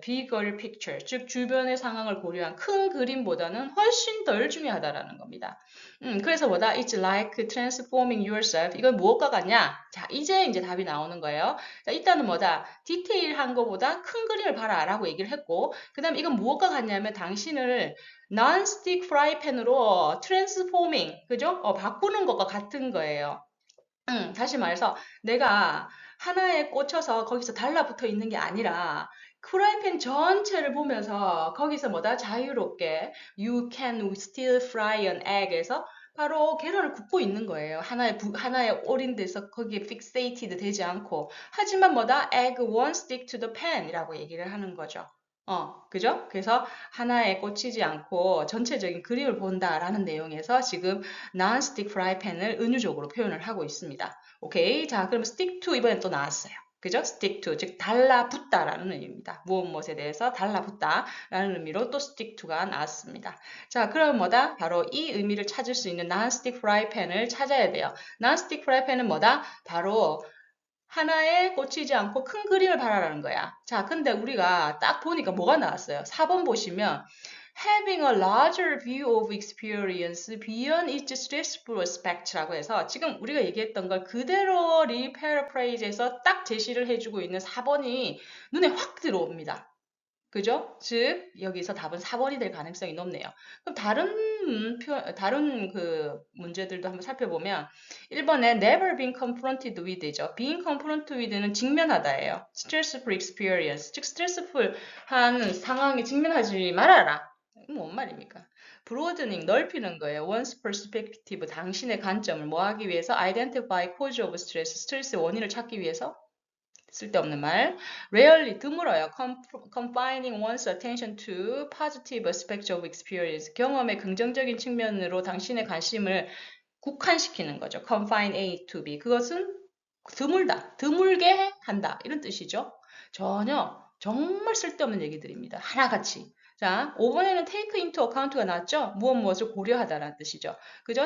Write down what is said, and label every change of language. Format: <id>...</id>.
<en>bigger picture,</en> <ko>즉 주변의 상황을 고려한 큰 그림보다는 훨씬 덜 중요하다라는 겁니다. 그래서 뭐다?</ko> <en>It's like transforming yourself.</en> <ko>이건 무엇과 같냐? 자, 이제 답이 나오는 거예요. 자, 일단은 뭐다? 디테일한 거보다 큰 그림을 봐라 라고 얘기를 했고, 그 다음에 이건 무엇과 같냐면 당신을 non-stick 프라이팬으로 transforming, 그죠? 바꾸는 것과 같은 거예요. 다시 말해서 내가 하나에 꽂혀서 거기서 달라붙어 있는 게 아니라 프라이팬 전체를 보면서 거기서 뭐다? 자유롭게</ko> <en>you can still fry an egg</en> <ko>에서 바로 계란을 굽고 있는 거예요. 하나에 올인돼서 거기에 fixated 되지 않고. 하지만 뭐다?</ko> <en>egg won't stick to the pan</en> <ko>이라고 얘기를 하는 거죠. 그죠? 그래서 하나에 꽂히지 않고 전체적인 그림을 본다라는 내용에서 지금 non-stick frypan을 은유적으로 표현을 하고 있습니다. 오케이. 자, 그럼 stick to 이번엔 또 나왔어요. 그죠? stick to, 즉 달라붙다라는 의미입니다. 무엇에 대해서 달라붙다라는 의미로 또 stick to가 나왔습니다. 자, 그럼 뭐다? 바로 이 의미를 찾을 수 있는 non-stick frypan을 찾아야 돼요. non-stick frypan은 뭐다? 바로 하나에 꽂히지 않고 큰 그림을 봐라라는 거야. 자, 근데 우리가 딱 보니까 뭐가 나왔어요? 4번 보시면</ko> <en>having a larger view of experience beyond its stressful aspect</en> <ko>라고 해서 지금 우리가 얘기했던 걸 그대로 리패러프레이즈해서 딱 제시를 해주고 있는 4번이 눈에 확 들어옵니다. 그죠? 즉 여기서 답은 4번이 될 가능성이 높네요. 그럼 다른 그 문제들도 한번 살펴보면 1번에</ko> <en>never been confronted with</en> <ko>죠. being confronted with는 직면하다예요.</ko> <en>stressful experience,</en> <ko>즉 스트레스풀한 상황에 직면하지 말아라. 뭔 말입니까? broadening, 넓히는 거예요. one's perspective, 당신의 관점을 뭐 하기 위해서?</ko> <en>identify cause of stress,</en> <ko>스트레스의 원인을 찾기 위해서? 쓸데없는 말. rarely, 드물어요.</ko> <en>confining one's attention to positive aspects of experience.</en> <ko>경험의 긍정적인 측면으로 당신의 관심을 국한시키는 거죠.</ko> <en>confine A to B.</en> <ko>그것은 드물다, 드물게 한다. 이런 뜻이죠. 전혀 정말 쓸데없는 얘기들입니다. 하나같이. 자, 5번에는</ko> <en>take into account</en> <ko>가 나왔죠? 무엇을 고려하다라는 뜻이죠. 그죠?</ko>